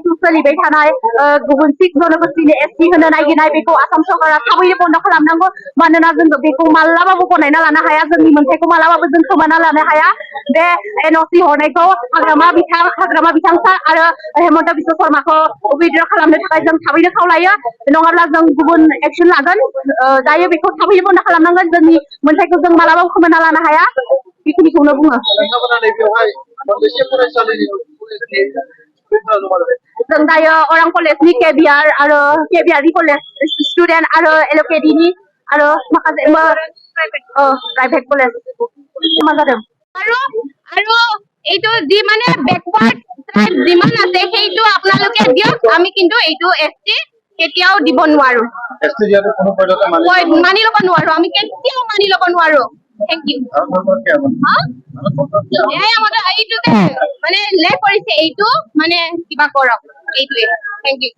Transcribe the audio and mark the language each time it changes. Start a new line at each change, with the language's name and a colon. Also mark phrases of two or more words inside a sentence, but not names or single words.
Bodo: सोलिबाय थानाय गुबुन सिख जनगोष्ठीनि एसटि होनो नागिरनाय बेखौ आसाम सरकारा थाबैनो बन्द खालामनांगौ मानोना जों बेखौ मालाबाबो गनायना लानो हाया जोंनि मोनथायखौ मालाबाबो जों खोमाना लानो हाया बे एनअसि हरनायखौ हाग्रामा बिथां सार आरो हेमन्त बिश्व शर्माखौ उइद्र खालामनो थाखाय जों थाबैनो खावलायो नङाब्ला जों गुबुन एक्सन लागोन दायो बेखौ थाबैनो बन्द खालामनांगोन जोंनि मोनथायखौ जों मालाबाबो खोमाना लानो हाया बेखिनिखौनो बुङो जों दायो अरां कलेजनि केबिआर आरो केबिआरनि
English: college student
Bodo: आरो एलकेडिनि आरो माखासे
English: private college
Bodo: जमा जादों
Assamese: আৰু এইটো যি মানে
English: backward tribe
Assamese: যিমান আছে সেইটো আপোনালোকে দিয়ক আমি কিন্তু এইটো এসটি কেতিয়াও দিব নোৱাৰো এসটি দিয়াটো কোনো পৰ্যন্ত মানি ল'ব নোৱাৰো আমি কেতিয়াও মানি ল'ব নোৱাৰো
English: thank you
Assamese: এইটো মানে লে কৰিছে এইটো মানে কিবা কৰক এইটোৱে
English: thank you